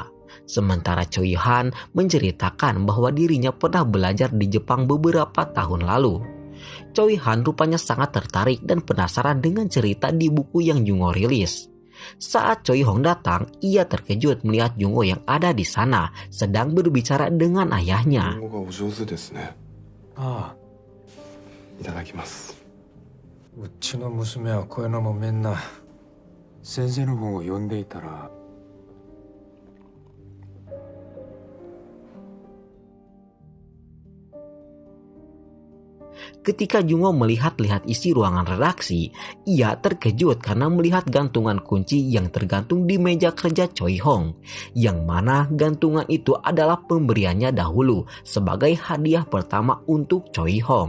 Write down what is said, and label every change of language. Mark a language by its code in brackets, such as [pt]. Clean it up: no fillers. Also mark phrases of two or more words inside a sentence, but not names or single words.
[id] Sementara Choi Han menceritakan bahwa dirinya pernah belajar di Jepang beberapa tahun lalu. Choi Han rupanya sangat tertarik dan penasaran dengan cerita di buku yang Jungho rilis. Saat Choi Hong datang, ia terkejut melihat Jungho yang ada di sana sedang berbicara dengan ayahnya. [ja] 日本語がお上手ですね。ああ、いただきます。うちの娘はこういうのもみんな先生の本を読んでいたら。 [id] Ketika Jungho melihat-lihat isi ruangan redaksi, ia terkejut karena melihat gantungan kunci yang tergantung di meja kerja Choi Hong, yang mana gantungan itu adalah pemberiannya dahulu sebagai hadiah pertama untuk Choi Hong.